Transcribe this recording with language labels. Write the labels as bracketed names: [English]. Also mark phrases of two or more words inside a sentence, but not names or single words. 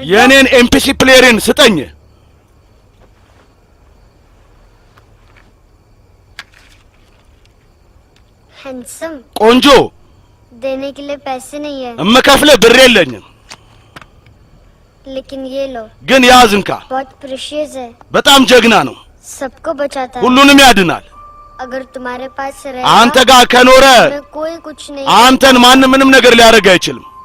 [Amharic] የኔን ኤምፒሲ ፕሌየርን ስጠኝ [Hindi] हैंडसम [Amharic] ቆንጆ [Hindi] देने के लिए पैसे नहीं है [Amharic] እምከፍለ ብር የለኝም [Hindi] लेकिन ये लो [Amharic] ግን ያዝንካ [Hindi] बहुत प्रेशियस है [Amharic] በጣም ጀግና ነው [Hindi] सबको बचाता है [Amharic] ሁሉንም ያድናል [Hindi] अगर तुम्हारे पास [Amharic] አንተ [Hindi] रहेगा [Amharic] ጋር ከኖረ [Hindi] मैं कोई कुछ नहीं [Amharic] አንተን ማንም ምንም ነገር ሊያደርግ አይችልም